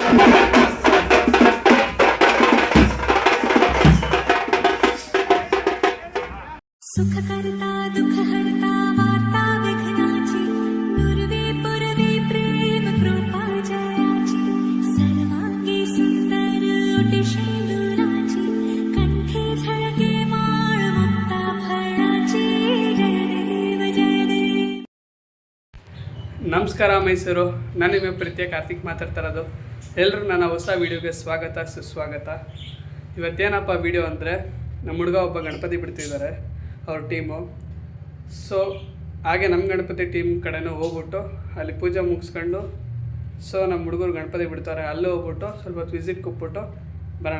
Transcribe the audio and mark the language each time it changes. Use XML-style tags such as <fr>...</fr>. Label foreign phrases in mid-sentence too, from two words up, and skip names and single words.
<mr>सुख करता दुख हरता वार्ता विघ्नाची पूर्वे पूर्वे प्रेम कृपा जयाची सर्वांगी सुंदर ओटी शेंदुराची कंठी झळके माळ मुक्ता फळाची जय देव जय देव.</mr> <kn>ನಮಸ್ಕಾರ ಮೈಸೂರು. ನಾನು ನಿಮ್ಮ ಪ್ರೀತಿಯ ಕಾರ್ತಿಕ್ ಮಾತಾಡ್ತಾ ಇರೋದು. ಎಲ್ಲರೂ ನನ್ನ ಹೊಸ ವೀಡಿಯೋಗೆ ಸ್ವಾಗತ ಸುಸ್ವಾಗತ. ಇವತ್ತೇನಪ್ಪ ವೀಡಿಯೋ ಅಂದರೆ ನಮ್ಮ ಹುಡುಗ ಒಬ್ಬ ಗಣಪತಿ ಬಿಡ್ತಿದ್ದಾರೆ ಅವ್ರ ಟೀಮು. ಸೊ ಹಾಗೆ ನಮ್ಮ ಗಣಪತಿ ಟೀಮ್ ಕಡೆನೂ ಹೋಗ್ಬಿಟ್ಟು ಅಲ್ಲಿ ಪೂಜೆ ಮುಗಿಸ್ಕೊಂಡು ಸೊ ನಮ್ಮ ಹುಡುಗರು ಗಣಪತಿ ಬಿಡ್ತಾರೆ, ಅಲ್ಲೂ ಹೋಗ್ಬಿಟ್ಟು ಸ್ವಲ್ಪ ಹೊತ್ತು ವಿಸಿಟ್ ಕೊಟ್ಬಿಟ್ಟು ಬರೋಣ.</kn>